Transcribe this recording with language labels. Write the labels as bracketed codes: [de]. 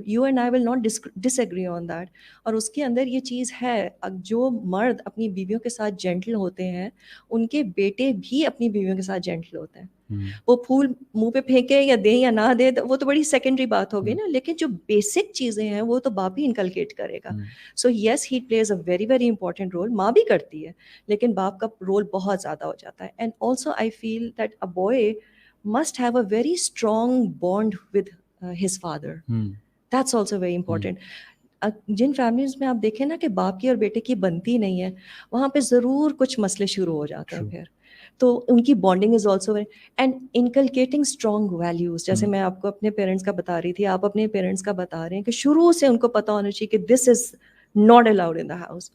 [en] You and I will not disagree on that. [ur] اور اس کے اندر یہ چیز ہے, جو مرد اپنی بیویوں کے ساتھ جینٹل ہوتے ہیں ان کے بیٹے بھی اپنی بیویوں کے ساتھ جینٹل ہوتے ہیں. وہ پھول منہ پہ پھینکے یا دے یا نہ دے وہ تو بڑی سیکنڈری بات ہوگی نا, لیکن جو بیسک چیزیں ہیں وہ تو باپ ہی انکلکیٹ کرے گا. [en] So yes he plays a very very important role. [ur] ماں بھی کرتی ہے لیکن باپ کا رول بہت زیادہ ہو جاتا ہے. [en] And also I feel that a boy must have a very strong bond with his father. That's also very important. [ur] جن فیملیز میں آپ دیکھیں نا کہ باپ کی اور بیٹے کی بنتی نہیں ہے, وہاں پہ ضرور کچھ مسئلے شروع ہو جاتے ہیں پھر. تو ان کی [en] Bonding is also and inculcating strong values. [ur] جیسے میں آپ کو اپنے پیرنٹس کا بتا رہی تھی, آپ اپنے پیرنٹس کا بتا رہے ہیں کہ شروع سے ان کو پتا ہونا چاہیے کہ [en] This is not allowed in the house.